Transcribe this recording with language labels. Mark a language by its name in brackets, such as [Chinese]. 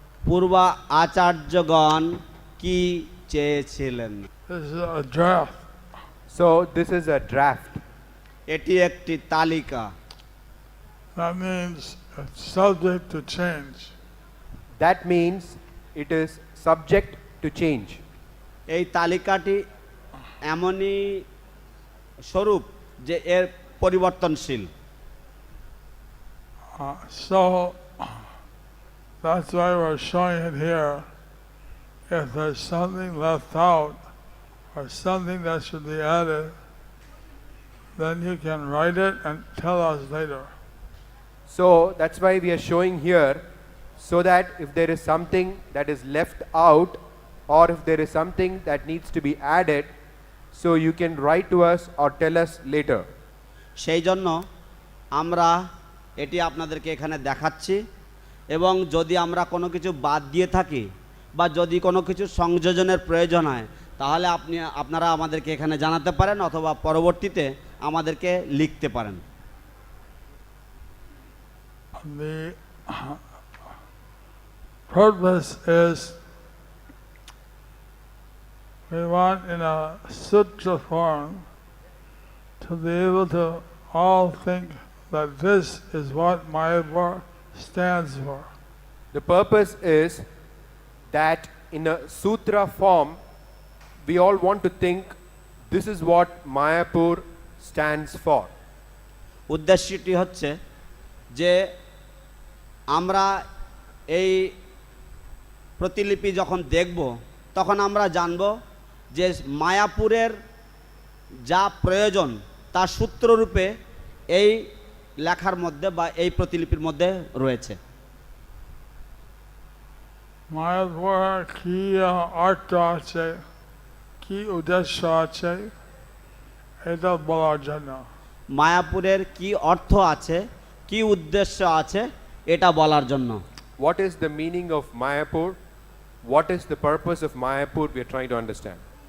[Bangla] পূর্ব আচার্যগণ কি চেয়েছিলেন? [English] This is a draft. So this is a draft. [Bangla] এটি একটি তালিকা। [English] That means it's subject to change. That means it is subject to change. [Bangla] এই তালিকাটি এমনই স্বরূপ যে এর পরিবর্তনশীল। [English] So that's why we're showing it here. If there's something left out or something that should be added, then you can write it and tell us later. So that's why we are showing here, so that if there is something that is left out or if there is something that needs to be added, so you can write to us or tell us later. [Bangla] সেই জন্য আমরা এটি আপনাদেরকে এখানে দেখাচ্ছি এবং যদি আমরা কোনো কিছু বাদ দিয়ে থাকি বা যদি কোনো কিছু সংযোজনের প্রয়োজন হয় তাহলে আপনারা আমাদেরকে এখানে জানাতে পারেন অথবা পরবর্তীতে আমাদেরকে লিখতে পারেন। [English] The purpose is we want in a sutra form to be able to all think that this is what Mayapur stands for. The purpose is that in a sutra form we all want to think this is what Mayapur stands for. [Bangla] উদ্দেশ্যটি হচ্ছে যে আমরা এই প্রতিলিপি যখন দেখব তখন আমরা জানব যে মায়াপুরের যা প্রয়োজন তা সূত্ররূপে এই লেখার মধ্যে বা এই প্রতিলিপির মধ্যে রয়েছে। মায়াপুর কি অর্থ আছে, কি উদ্দেশ্য আছে, এটা বলার জন্য। মায়াপুরের কি অর্থ আছে, কি উদ্দেশ্য আছে এটা বলার জন্য। [English] What is the meaning of Mayapur? What is the purpose of Mayapur? We are trying to understand.